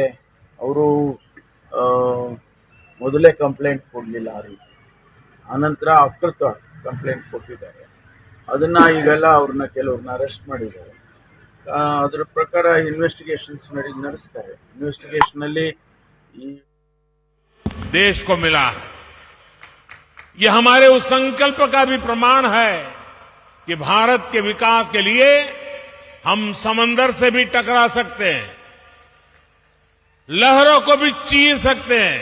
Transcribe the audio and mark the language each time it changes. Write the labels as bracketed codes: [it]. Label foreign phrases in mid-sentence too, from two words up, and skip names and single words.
[kn] ಅವರು ಮೊದಲೇ ಕಂಪ್ಲೇಂಟ್ ಕೊಡಲಿಲ್ಲ, ಆ ರೀತಿ ಆನಂತರ [en] after thought [kn] ಕಂಪ್ಲೇಂಟ್ ಕೊಟ್ಟಿದ್ದಾರೆ. ಅದನ್ನ ಈಗೆಲ್ಲ ಅವ್ರನ್ನ ಕೆಲವ್ರನ್ನ ಅರೆಸ್ಟ್ ಮಾಡಿದ್ದಾರೆ. ಅದರ ಪ್ರಕಾರ ಇನ್ವೆಸ್ಟಿಗೇಷನ್ಸ್ ನಡೆಸ್ತಾರೆ. ಇನ್ವೆಸ್ಟಿಗೇಷನ್ ಅಲ್ಲಿ ಈ [hi] देश को मिला है, ये हमारे उस संकल्प का भी प्रमाण है कि भारत के विकास के लिए हम समंदर से भी टकरा सकते हैं, लहरों को भी चीर सकते हैं.